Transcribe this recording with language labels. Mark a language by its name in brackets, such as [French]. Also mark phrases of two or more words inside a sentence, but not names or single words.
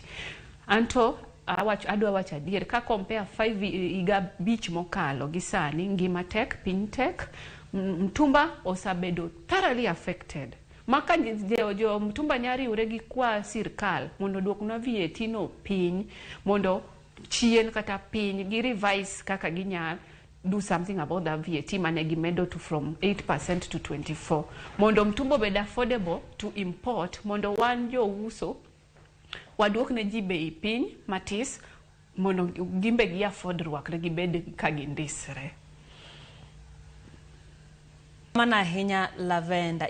[Luo (Kenya and Tanzania)] Anto adwa wacho adier ka compare 5 higa bich mokalo gisani ngima tek, piny tek, mtumba osabedo [English] thoroughly affected. [Luo (Kenya and Tanzania)] Maka jo mtumba nyari uregi kwa sirkal mondo duokna VAT no piny mondo chien kata piny gi revise kaka ginyal [English] do something about the VAT [Luo (Kenya and Tanzania)] mane gimedo to [English] from 8% to 24. [Luo (Kenya and Tanzania)] Mondo mtumbo bed [English] affordable to import [Luo (Kenya and Tanzania)] mondo wan jo uso waduok ne ji bei piny matis mondo gimbe gi afford rwakre gibed ka gindisre. Mana hinya Lavender.